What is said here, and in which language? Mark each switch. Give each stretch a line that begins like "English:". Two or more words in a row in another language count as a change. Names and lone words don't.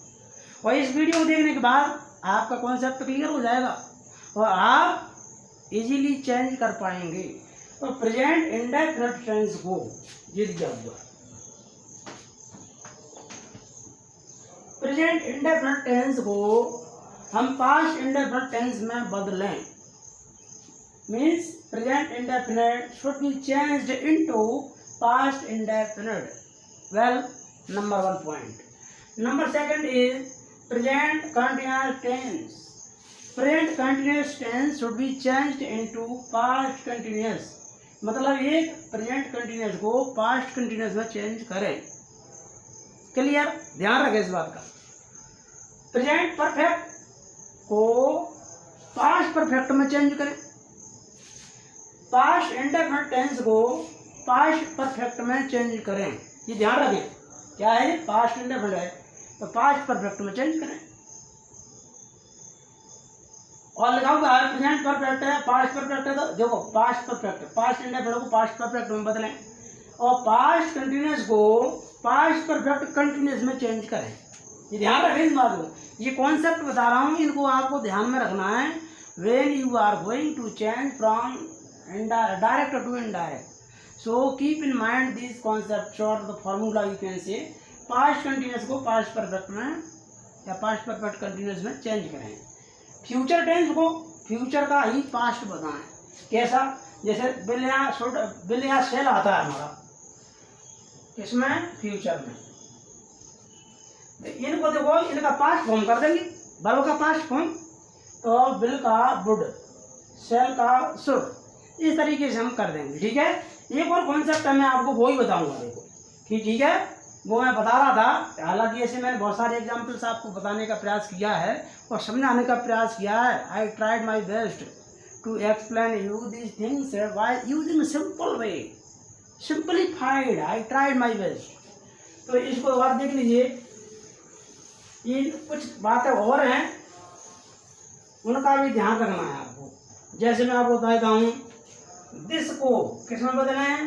Hindi: और इस वीडियो को देखने के बाद आपका
English: concept clear
Hindi: हो जाएगा और आप
English: easily change
Hindi: कर पाएंगे. तो
English: present indefinite tense
Hindi: को ये दिया हुआ
English: present indefinite tense
Hindi: को हम
English: past indefinite tense
Hindi: में बदलें.
English: Means present indefinite should be changed into past indefinite. Well, number 1 point. Number 2 is present continuous tense. Present continuous tense should be changed into past continuous.
Hindi: मतलब एक
English: present continuous
Hindi: को
English: past continuous
Hindi: में चेंज करें. क्लियर, ध्यान रखें इस बात का.
English: present perfect
Hindi: को
English: past perfect
Hindi: में चेंज करें.
English: past indefinite tense
Hindi: को
English: past perfect
Hindi: में चेंज करें. ये ध्यान रखें. क्या है,
English: past indefinite
Hindi: है तो
English: past perfect
Hindi: में चेंज करें. और लिखा हुआ है
English: present perfect
Hindi: है,
English: past perfect
Hindi: है, तो देखो
English: past perfect, past indefinite
Hindi: को
English: past perfect
Hindi: में बदलें और
English: past continuous
Hindi: को
English: past perfect continuous
Hindi: में चेंज करें. ये ध्यान रखें इस बात को. ये कॉन्सेप्ट बता रहा हूँ, इनको आपको ध्यान में रखना है.
English: when you are going to change from direct to indirect, so keep in mind these concepts or the formula you can say. past continuous
Hindi: को
English: past perfect
Hindi: में या
English: past perfect continuous
Hindi: में चेंज करें.
English: future tense
Hindi: को फ्यूचर का ही पास्ट बताएं. कैसा, जैसे बिल या सेल आता है हमारा इसमें फ्यूचर में. इनको देखो, इनका
English: past form
Hindi: कर देंगे. वर्ब का
English: past form
Hindi: तो बिल का वुड, सेल का शुड, इस तरीके से हम कर देंगे. ठीक है. एक और कॉन्सेप्ट है, मैं आपको वो ही बताऊंगा. देखो कि ठीक है, वो मैं बता रहा था. हालांकि ऐसे मैंने बहुत सारे एग्जाम्पल्स आपको बताने का प्रयास किया है और समझाने का प्रयास किया है.
English: I tried my best to explain you these things by using simple way, simplified. I tried my best.
Hindi: तो इसको और देख लीजिए. ये कुछ बातें और हैं, उनका भी ध्यान रखना है आपको. जैसे मैं आपको बताता हूँ, दिस को किस में बदले हैं.